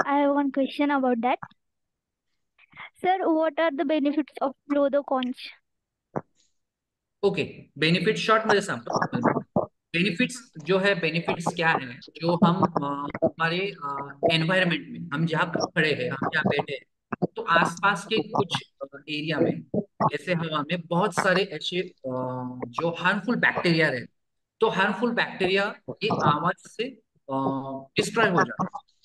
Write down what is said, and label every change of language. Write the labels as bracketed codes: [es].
[en] I have one question about that. Sir, what are the benefits of blow the conch? [mr] Okay, benefit short मध्ये सांगतो. [hi] Benefits जो है, benefits क्या है, जो हम हमारे एनवायरनमेंट में, हम जहाँ खड़े हैं, हम जहाँ बैठे हैं, तो आसपास के कुछ एरिया में, ऐसे हवा में बहुत सारे ऐसे जो हार्मफुल बैक्टीरिया रहते, तो हार्मफुल बैक्टीरिया ये आवाज से डिस्ट्रॉय हो जाता है.